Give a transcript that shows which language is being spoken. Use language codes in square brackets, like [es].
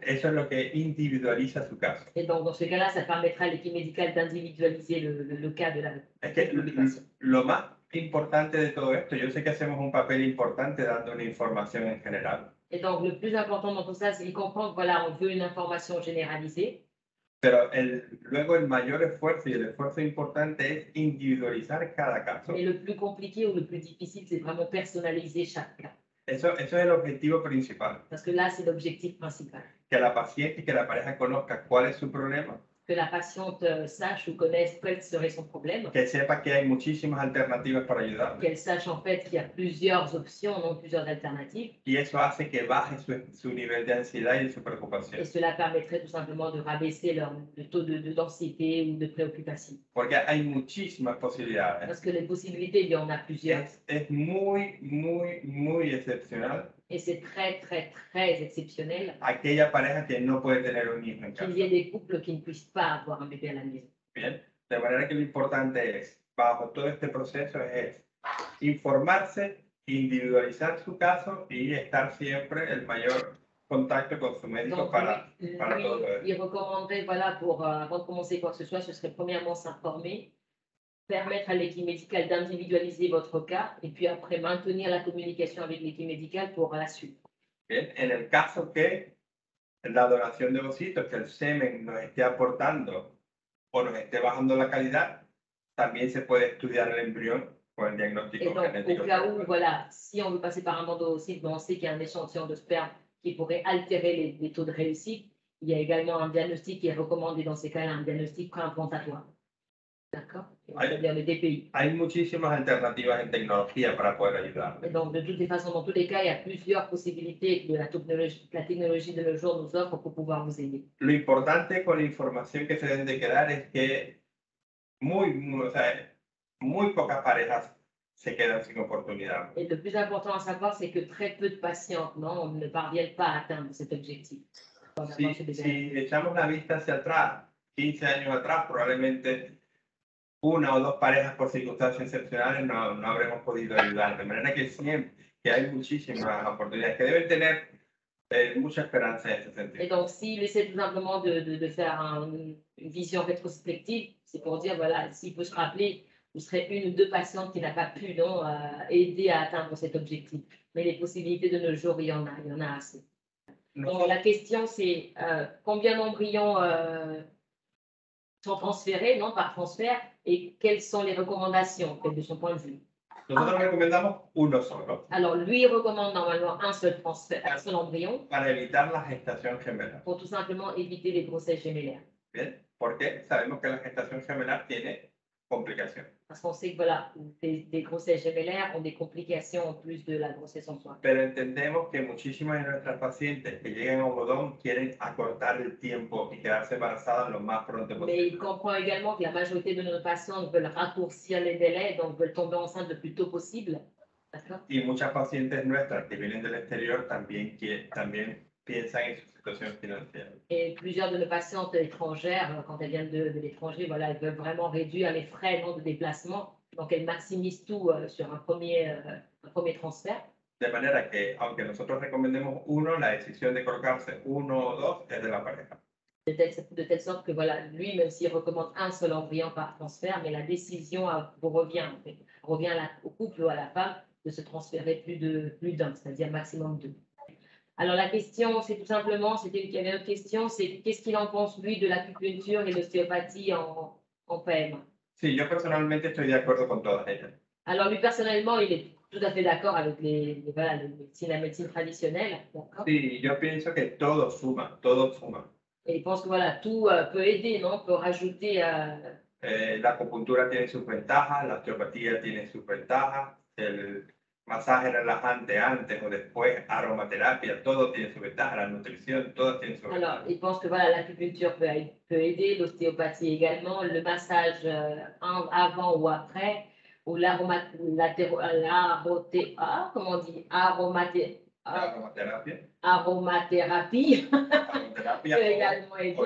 [es] Eso es lo que individualiza su caso. [fr] Et donc, dans ce cas-là, ça permettra à l'équipe médicale d'individualiser le cas de la [es] lo más importante de todo esto, yo sé que hacemos un papel importante dando una información en general. [fr] Et donc, le plus important dans tout ça, c'est de comprendre, voilà, on veut une information généralisée. [es] Pero luego el mayor esfuerzo y el esfuerzo importante es individualizar cada caso. [fr] Mais le plus compliqué ou le plus difficile, c'est vraiment personnaliser chaque cas. [es] Eso es el objetivo principal. [fr] Parce que là, c'est l'objectif principal. [es] Que la paciente y que la pareja conozca cuál es su problema. [fr] Que la patiente sache ou connaisse quel serait son problème. [es] Que sepa que hay muchísimas alternativas para ayudarle. [fr] Qu'elle sache en fait qu'il y a plusieurs options, non plusieurs alternatives. [es] Y eso hace que baje su nivel de ansiedad y de su preocupación. [fr] Et cela permettrait tout simplement de rabaisser le taux d'anxiété ou de préoccupation. [es] Porque hay muchísimas posibilidades. [fr] Parce que les possibilités, il y en a plusieurs. [es] Es muy excepcional. [fr] Et c'est très, très, très exceptionnel [es] Aquella pareja que no puede tener un hijo en casa. [fr] qu'il y ait des couples qui ne puissent pas avoir un bébé à la maison. [es] Bien, de manera que lo importante es, bajo todo este proceso, es informarse, individualizar su caso y estar siempre el mayor contacto con su médico [fr] Donc, [es] para [fr] lui, [es] todo eso. [fr] il recommanderait, voilà, avant de commencer quoi que ce soit, ce serait premièrement s'informer, permettre à l'équipe médicale d'individualiser votre cas et puis après maintenir la communication avec l'équipe médicale pour la suite. [es] Bien, en el caso que la donación de ovocitos, que el semen nos esté aportando o nos esté bajando la calidad, también se puede estudiar el embrión con el [fr] Et [es] diagnóstico [fr] donc, [es] genético. [fr] au cas où, voilà, si on veut passer par un endocyte, ben, on sait qu'il y a un échantillon de sperme qui pourrait altérer les taux de réussite. Il y a également un diagnostic qui est recommandé dans ces cas-là, un diagnostic préimplantatoire. D'accord? C'est-à-dire le DPI. [es] Hay muchísimas alternativas en tecnología para poder ayudar. [fr] Et donc, de toutes les façons, dans tous les cas, il y a plusieurs possibilités que la technologie de nos jours nous offre pour pouvoir vous aider. [es] Lo importante con la información que se deben de quedar es que muy pocas parejas se quedan sin oportunidad. Et le plus important à savoir, c'est que très peu de patientes non, ne parviennent pas à atteindre cet objectif. Si echamos la vista hacia atrás, 15 años atrás, probablemente una o dos parejas por circunstancias excepcionales no habremos podido ayudar. De manera que siempre que hay muchísimas oportunidades que deben tener mucha esperanza en ese sentido. [fr] Et donc, s'il essaie tout simplement de faire une vision rétrospective, c'est pour dire, voilà, s'il peut se rappeler, vous serez une ou deux patientes qui n'a pas pu non, aider à atteindre cet objectif. Mais les possibilités de nos jours, il y en a assez. Donc, la question, c'est combien d'embryons sont transférés, non, par transfert, et quelles sont les recommandations de son point de vue. [es] Nosotros recomendamos uno solo. [fr] Alors, lui, il recommande normalement un seul transfert, un seul embryon. [es] Para evitar la gestación gemelar. [fr] Pour tout simplement éviter les grossesses gémellaires. [es] Bien, porque sabemos que la gestación gemelar tiene complicaciones. [fr] Parce qu'on sait que voilà, des grossesses gémellaires ont des complications en plus de la grossesse en soi. [es] Pero entendemos que muchísimas de nuestras pacientes que llegan a Ogodón quieren acortar el tiempo y quedarse embarazadas lo más pronto [fr] Mais [es] posible. [fr] il comprend également que la majorité de nos patientes veulent raccourcir les délais, donc veulent tomber enceinte le plus tôt possible. D'accord? [es] Y muchas pacientes nuestras que vienen del exterior también piensan en su situación financiera. [fr] Et plusieurs de nos patientes étrangères, quand elles viennent de l'étranger, voilà, elles veulent vraiment réduire les frais non, de déplacement. Donc, elles maximisent tout sur un premier transfert. [es] De manera que, aunque nosotros recomendemos uno, la decisión de colocarse uno o dos es de la pareja. [fr] De telle sorte que, voilà, lui, même s'il recommande un seul embryon par transfert, mais la décision vous revient, en fait, revient au couple ou à la femme de se transférer plus d'un, c'est-à-dire maximum 2. Alors, la question, c'est tout simplement, il y avait une autre question, c'est qu'est-ce qu'il en pense, lui, de l'acupuncture et l'ostéopathie en PMA? [es] Sí, yo personalmente estoy de acuerdo con todas ellas. [fr] Alors, lui, personnellement, il est tout à fait d'accord avec la médecine traditionnelle. [es] Sí, yo pienso que todo suma, todo suma. [fr] Et il pense que voilà, tout peut aider, non? Peut rajouter. [es] La acupuntura tiene sus ventajas, la osteopatía tiene sus ventajas, el masaje relajante antes o después, aromaterapia, todo tiene su ventaja, la nutrición, todo tiene su ventaja. [fr] Alors, il pense que voilà, l'acupuncture peut aider, l'ostéopathie également, le massage avant ou après, ou aromathérapie peut également aider.